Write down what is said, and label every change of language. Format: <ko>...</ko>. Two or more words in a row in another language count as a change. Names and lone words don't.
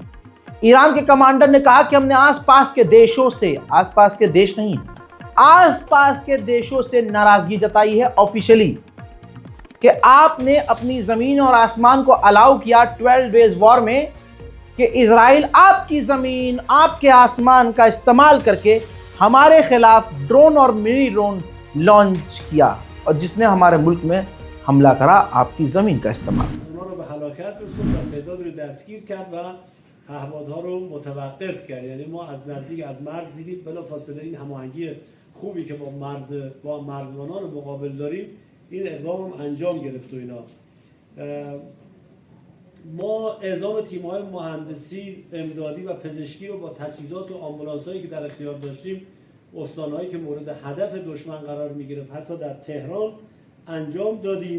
<hi>ईरान के कमांडर ने कहा कि हमने आसपास के देशों से, आसपास के देश नहीं, आसपास के देशों से नाराजगी जताई है ऑफिशियली कि आपने अपनी जमीन और आसमान को अलाउ किया 12</hi> <en>days war</en> <hi>में कि इजराइल आपकी जमीन, आपके आसमान का इस्तेमाल करके हमारे खिलाफ ड्रोन और</hi> <en>mini drone</en> <hi>लॉन्च किया, और जिसने हमारे मुल्क में हमला करा आपकी जमीन का इस्तेमाल।</hi> <fa>هلاکت رسوند و تعداد رو دستگیر کرد و پهپادها رو متوقف کرد. یعنی ما از نزدیک از مرز دیدیم بلافاصله این هماهنگی خوبی که با مرزبانان مقابل داریم، این اقدام هم انجام گرفت و اینا. ما اعزام تیم‌های مهندسی امدادی و پزشکی رو با تجهیزات و آمبولانس‌هایی که در اختیار داشتیم، استان‌هایی که مورد هدف دشمن قرار می‌گرفت حتی در تهران انجام دادیم.</fa>